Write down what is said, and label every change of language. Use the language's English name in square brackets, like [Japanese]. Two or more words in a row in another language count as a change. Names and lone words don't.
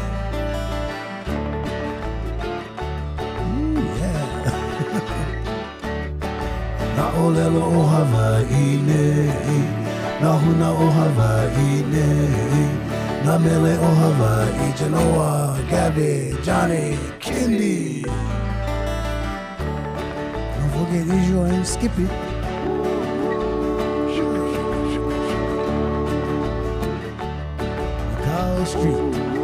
[English] Ooh, yeah. [Hawaiian] Na olelo o Hawaii, na huna o Hawaii, na mele o Hawaii, Noah, Gabby, Johnny, Candy. [English] Forget Israel and Skippy. Carl Street.